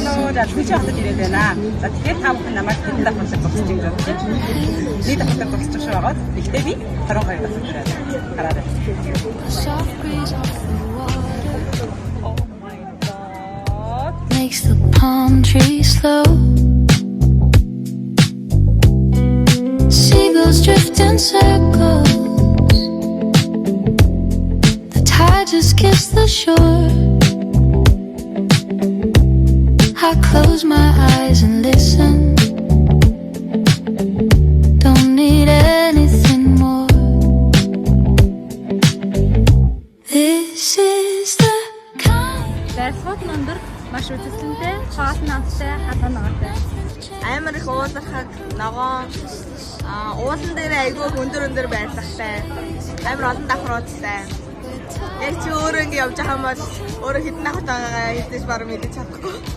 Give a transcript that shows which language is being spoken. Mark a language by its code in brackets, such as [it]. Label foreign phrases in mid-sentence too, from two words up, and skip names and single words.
[mn] Тэгж хатад ирээд байна. За тэгэхээр та бүхэн намайг хэдэн давхар зогсож байгаа юм бэ? Нэг давхар зогсож байгаа. Гэхдээ би 22 давхар ирээд гараад байна. [en] Makes the palm trees slow. Seagulls drift in circles. The tide just kissed the shore. I close my eyes and listen. Don't need anything more. This is the kind. [mn] Байрсууд нандар маш үзэсгэлэнтэй, хоол намтай, хатан ногоотой. Амар их уулархаг, ногоон, уулан дээр айгүй өндөр байрлахтай. Амар олон давхруудтай. Яг чи өөрөө ингэ явж байгаа юм бол өөрөө хэдэн давхар байгаагаа хэлж баруун мэдэж чадахгүй.